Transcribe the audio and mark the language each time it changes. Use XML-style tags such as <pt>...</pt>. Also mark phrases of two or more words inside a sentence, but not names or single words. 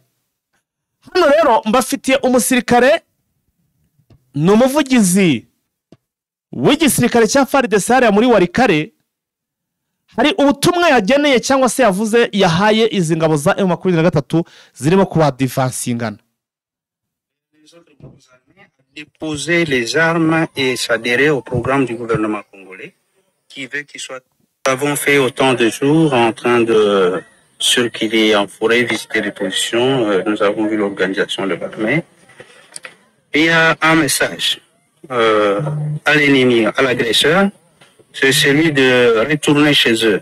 <rw>Hano rero mbafitiye umusirikare, n'umuvugizi w'igisirikare cya FARDC hariya muri Warikare. Hari ubutumwa yageneye cyangwa se yavuze yahaye izi ngabo za M23 zirimo kuba defensingana.</rw> <fr>Déposer les armes et s'adhérer au programme du gouvernement congolais qui veut qu'il soit. Nous avons fait autant de jours en train de circuler en forêt, visiter les positions. Nous avons vu l'organisation de l'armée. Et il y a un message à l'ennemi, à l'agresseur, c'est celui de retourner chez eux.</fr>